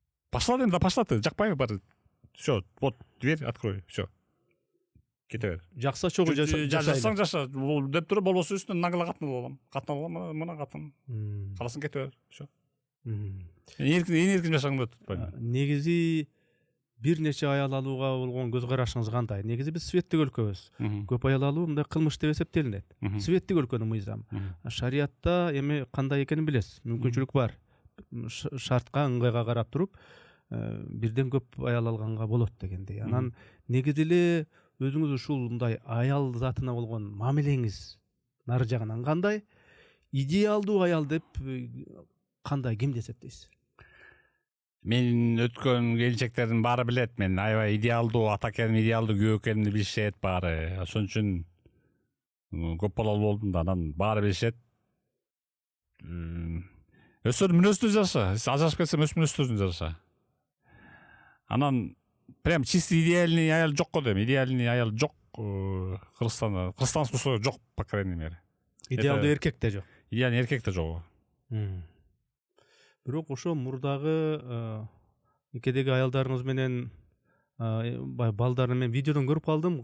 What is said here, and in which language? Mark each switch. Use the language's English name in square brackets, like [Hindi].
[Russian] Пошла дейм, да пошла ты, [Kyrgyz] жакпайбы баары. [Russian] Всё, вот дверь открой, всё. [Kyrgyz] Кете бер. Жакса чогуу жашасаң жаша, бул деп туруп болбосо үстүнөн нагыла катын алам. Катын алам, мына катын. Каласың кете бер, всё. Эркин жашагыңды tutпайм. Негизи бир нече аял алууга болгон көз карашыңыз кандай? Негизи биз светтик өлкөбүз. Көп аял алуу мындай кылмыш деп эсептелинет. Светтик өлкөнүн мыйзамы. Шариятта эми кандай экенин билесиз. Мүмкүнчүлүк бар. Шартка, ыңгайга карап туруп, бирден көп аял алганга болот дегендей. Анан негизи эле өзүңүз ушул мындай аял затына болгон мамилеңиз нары жагынан кандай? Идеалдуу аял деп кандай, кимди эсептейсиз? Мен өткөн келинчектердин баары билет. Мен аябай идеалдуу ата экеним, идеалдуу күйөө экенимди билишет баары. Ошон үчүн көп балалуу болдум да, анан баары билишет. Өздөрүнүн мүнөзүнө жараша, ажырашып кетсем өз мүнөздөрүнө жараша. Анан прям [Russian] чисто идеальный [Kyrgyz] аял жок го дейм. Идеальный аял жок Кыргызстанда. Кыргызстан жок, [Russian] по крайней мере. [Kyrgyz] Идеалдуу эркек да жок. Идеальный эркек да жок. Бирок ошо мурдагы никедеги аялдарыңыз менен балдарын мен видеодон көрүп калдым.